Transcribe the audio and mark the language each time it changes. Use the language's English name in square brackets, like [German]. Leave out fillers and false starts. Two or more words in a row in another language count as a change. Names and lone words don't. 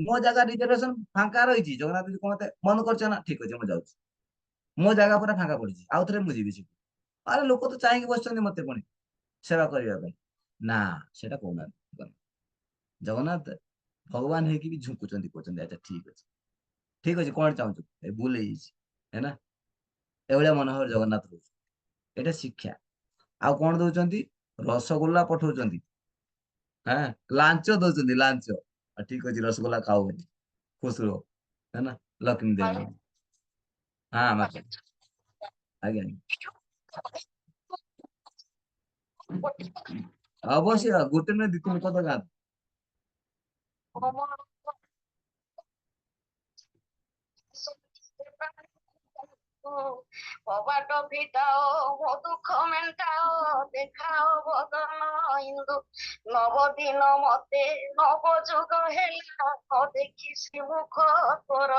[Odia] ମୋ ଜାଗା ରିଜର୍ଭେସନ ଫାଙ୍କା ରହିଛି, ଜଗନ୍ନାଥ ଯଦି କହତେ ବନ୍ଦ କରିଛ ନା, ଠିକ ଅଛି ମୁଁ ଯାଉଛି, ମୋ ଜାଗା ପୁରା ଫାଙ୍କା ପଡିଛି, ଆଉଥରେ ମୁଁ ଯିବି ସେଠି। ଆରେ ଲୋକ ତ ଚାହିଁକି ବସିଛନ୍ତି ମତେ ପୁଣି ସେବା କରିବା ପାଇଁ, ନା ସେଟା କହୁନାହାନ୍ତି। ଜଗନ୍ନାଥ ଭଗବାନ ହେଇକି ବି ଝୁଙ୍କୁଛନ୍ତି, କହୁଛନ୍ତି ଆଚ୍ଛା ଠିକ ଅଛି, ଠିକ ଅଛି କଣ ଚାହୁଁଛୁ ଏ ଭୁଲ ହେଇଯାଇଛି [Hindi] है ना [Odia] ଏଭଳିଆ ମନୋହର ଜଗନ୍ନାଥ ରହୁଛି ଏଇଟା ଶିକ୍ଷା ଆଉ କଣ ଦଉଛନ୍ତି ରସଗୋଲା ପଠଉଛନ୍ତି ହଁ ଲାଞ୍ଚ ଦଉଛନ୍ତି ଲାଞ୍ଚ ଠିକ ଅଛି ରସଗୋଲା ଖାଉ ବୋଲି [Hindi] खुश रहो है ना लक्ष्मी देवी हाँ माता [Odia] ଆଜ୍ଞା ଅବଶ୍ୟ ଗୋଟେ ନୁହେଁ ଦି ତିନି ପଦ ଗାଆନ୍ତୁ କବାଟ ଫିଟାଅ ମୋ ଦୁଃଖ ମେଣ୍ଟାଅ ଦେଖାଅ ବଦନ ଇନ୍ଦୁ ନବଦିନ ମତେ ନବ ଯୁଗ ହେଲା ନ ଦେଖିସି ମୁଖ ତୋର